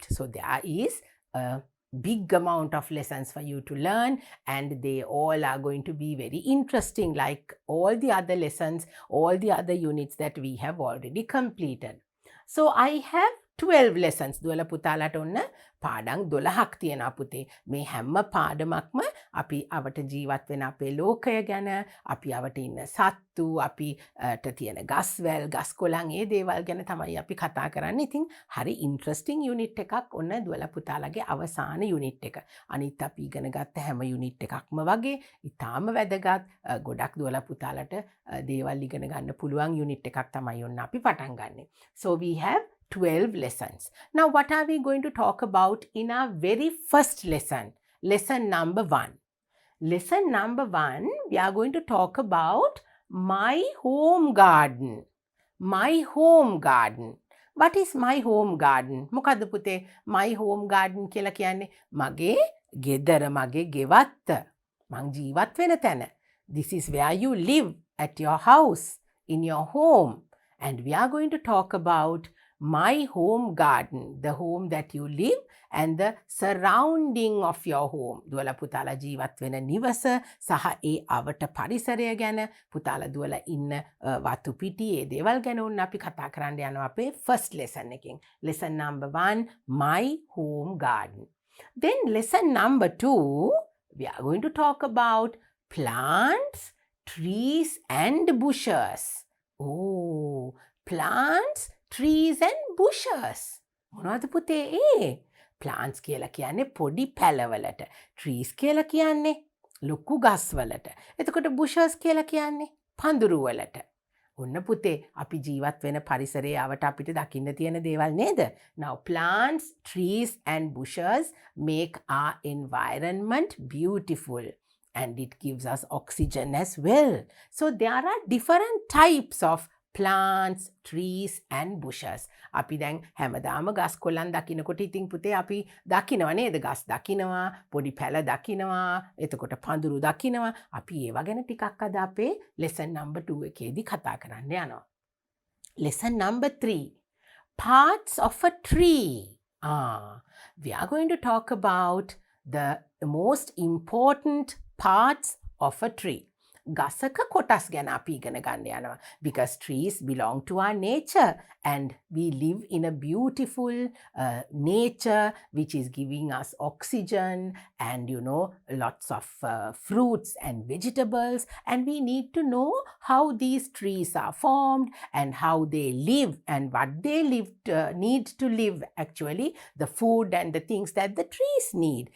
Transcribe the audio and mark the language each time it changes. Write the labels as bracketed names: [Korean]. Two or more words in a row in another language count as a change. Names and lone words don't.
[English] So there is a big amount of lessons for you to learn, and they all are going to be very interesting like all the other lessons, all the other units that we have already completed. So I have 12 lessons. [Sinhala] දුවලා පුතාලට ඔන්න පාඩම් 12ක් තියෙනවා පුතේ. මේ හැම පාඩමක්ම අපි අවට ජීවත් වෙන අපේ ලෝකය ගැන, අපි අවට ඉන්න සත්තු, අපිට තියෙන ගස්වැල්, ගස්කොළන්, ඒ දේවල් ගැන තමයි අපි කතා කරන්නේ. ඉතින් හරි [English] interesting unit [Sinhala] එකක් ඔන්න දුවලා පුතාලගේ අවසාන යුනිට් එක. අනිත් අපි ඉගෙන ගත්ත හැම යුනිට් එකක්ම වගේ ඉතාම වැදගත් ගොඩක් දුවලා පුතාලට දේවල් ඉගෙන ගන්න පුළුවන් යුනිට් එකක් තමයි ඔන්න අපි පටන් ගන්නෙ. [English] So we have 12 lessons. Now what are we going to talk about in our very first lesson? Lesson number 1. Lesson number 1, we are going to talk about my home garden. My home garden. What is my home garden? [Sinhala] මොකද්ද පුතේ [English] my home garden [Sinhala] කියලා කියන්නේ? මගේ ගෙදර, මගේ ගෙවත්ත. මං ජීවත් වෙන තැන. [English] This is where you live, at your house, in your home. And we are going to talk about my home garden, the home that you live and the surrounding of your home. [Sinhala] දුවලා පුතාලා ජීවත් වෙන නිවස සහ ඒ අවට පරිසරය ගැන, පුතාලා දුවලා ඉන්න වතු පිටි, ඒ දේවල් ගැන උන් අපි කතා කරන්න යනවා අපේ [English] first lesson [Sinhala] එකෙන්. [English] Lesson number 1, my home garden. Then lesson number 2, we are going to talk about plants, trees and bushes. Oh, plants, trees and bushes. [Sinhala] මොනවද පුතේ ඒ? plants කියලා කියන්නේ පොඩි පැලවලට. trees කියලා කියන්නේ ලොකු ගස්වලට. එතකොට bushes කියලා කියන්නේ පඳුරු වලට. ඔන්න පුතේ අපි ජීවත් වෙන පරිසරයේ ආවට අපිට දකින්න තියෙන දේවල් නේද? [English] Now plants, trees and bushes make our environment beautiful and it gives us oxygen as well. So there are different types of plants, trees and bushes. [Sinhala] අපි දැන් හැමදාම ගස් කොළන් දකිනකොට ඉතින් පුතේ අපි දකිනවා නේද? ගස් දකිනවා, පොඩි පැල දකිනවා, එතකොට පඳුරු දකිනවා. අපි ඒවා ගැන ටිකක් අද අපේ [English] lesson number 2 [Sinhala] එකේදී කතා කරන්න යනවා. [English] Lesson number 3. Parts of a tree. We are going to talk about the most important parts of a tree. [Sinhala] ගසක කොටස් ගැන අපි ඉගෙන ගන්න යනවා. [English] Because trees belong to our nature and we live in a beautiful nature which is giving us oxygen and lots of fruits and vegetables, and we need to know how these trees are formed and how they live and what they need to live, actually the food and the things that the trees need.